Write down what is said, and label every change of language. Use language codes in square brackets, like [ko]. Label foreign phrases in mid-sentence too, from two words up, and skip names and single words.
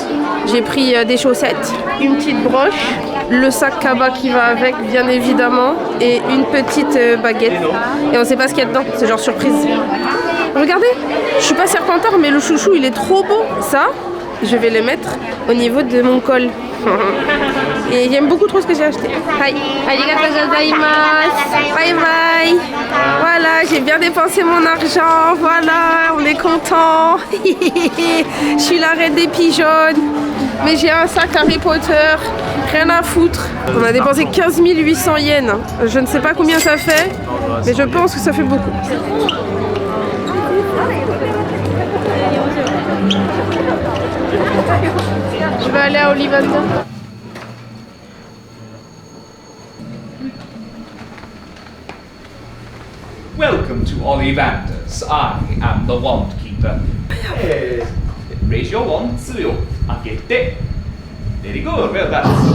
[fr] J'ai pris des chaussettes, une petite broche, le sac Kaba qui va avec bien évidemment et une petite baguette. Et on sait pas ce qu'il y a dedans, c'est genre surprise. Regardez, je suis pas serpentard mais le chouchou il est trop beau. Ça, je vais le mettre au niveau de mon col. Et j'aime beaucoup trop ce que j'ai acheté. [ja] はい、ありがとう ございます. [en] Bye bye. [fr] Voilà, j'ai bien dépensé mon argent. Voilà, on est content. Je suis la reine des pigeons. Mais j'ai un sac Harry Potter. Rien à foutre. On a dépensé 15 800 yens. Je ne sais pas combien ça fait, mais je pense que ça fait beaucoup. Je vais aller à Ollivander. [en] Welcome to Ollivanders. I am the Wand Keeper. Yes. Raise your wand, Tsuyo. Akete. Very good. Well done.